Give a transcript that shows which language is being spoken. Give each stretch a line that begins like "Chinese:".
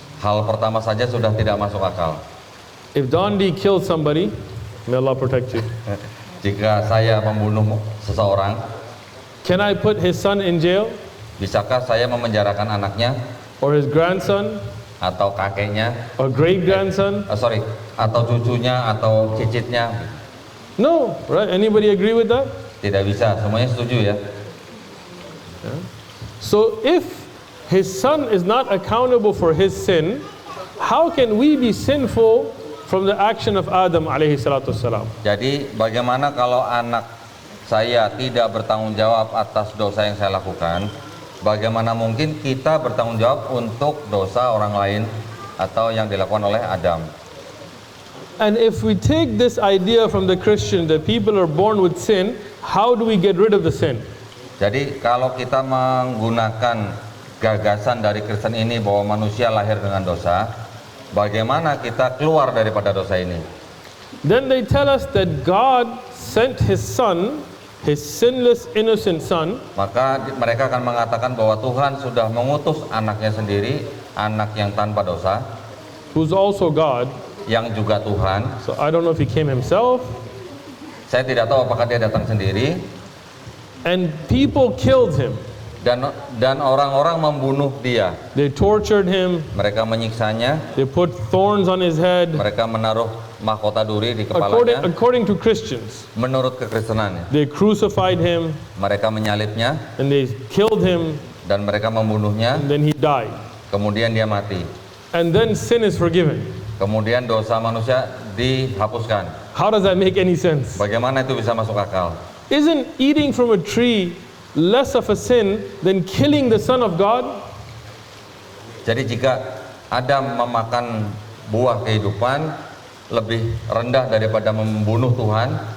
Indonesian: Hal pertama saja sudah tidak masuk akal.
English: If Dondi killed somebody, may Allah protect you.
Indonesian: Jika saya membunuh seseorang,
English: Can I put his son in jail?
Indonesian: bisakah saya memenjarakan anaknya
English: Or his grandson?
Indonesian: atau kakeknya,
English: Or great grandson?
Indonesian: atau cucunya atau cicitnya?
English: No, right? Anybody agree with that?
Indonesian: Tidak bisa, semuanya setuju ya.
English: So if his son is not accountable for his sin, how can we be sinful from the action of Adam
Arabic: alayhi salatu wassalam?
Indonesian: Jadi bagaimana kalau anak saya tidak bertanggung jawab atas dosa yang saya lakukan? Bagaimana mungkin kita bertanggung jawab untuk dosa orang lain atau yang dilakukan oleh Adam?
English: And if we take this idea from the Christian that people are born with sin, how do we get rid of the sin?
Indonesian: Jadi kalau kita menggunakan gagasan dari Kristen ini bahwa manusia lahir dengan dosa, bagaimana kita keluar daripada dosa ini?
English: Then they tell us that God sent his son, his sinless innocent son,
Indonesian: Maka mereka akan mengatakan bahwa Tuhan sudah mengutus anaknya sendiri, anak yang tanpa dosa,
English: who's also God.
Indonesian: yang juga Tuhan.
English: So I don't know if he came himself.
Indonesian: Saya tidak tahu apakah dia datang sendiri,
English: And people killed him.
Indonesian: dan orang-orang membunuh dia.
English: They tortured him.
Indonesian: Mereka menyiksanya,
English: They put thorns on his head.
Indonesian: mereka menaruh mahkota duri di kepalanya.
English: According to Christians,
Indonesian: Menurut kekristenannya,
English: they crucified him
Indonesian: mereka menyalibnya
English: and they killed him,
Indonesian: dan mereka membunuhnya.
English: and then he died.
Indonesian: Kemudian dia mati.
English: And then sin is forgiven.
Indonesian: Kemudian dosa manusia dihapuskan.
English: How does that make any sense?
Indonesian: Bagaimana itu bisa masuk akal?
English: Isn't eating from a tree less of a sin than killing the Son of God?
Indonesian: Jadi jika Adam memakan buah kehidupan lebih rendah daripada membunuh Tuhan.